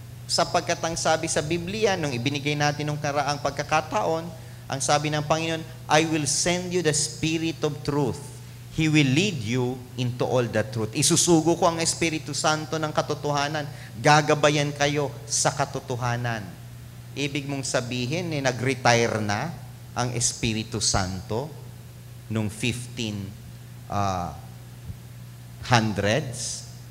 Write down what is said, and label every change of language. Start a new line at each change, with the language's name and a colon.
Filipino: Sapagkat ang sabi sa Biblia, nung ibinigay natin nung karaang pagkakataon, ang sabi ng Panginoon,
English: I will send you the Spirit of truth. He will lead you into all the truth.
Filipino: Isusugo ko ang Espiritu Santo ng katotohanan. Gagabayan kayo sa katotohanan. Ibig mong sabihin, nag-retire na ang Espiritu Santo nung 1500s.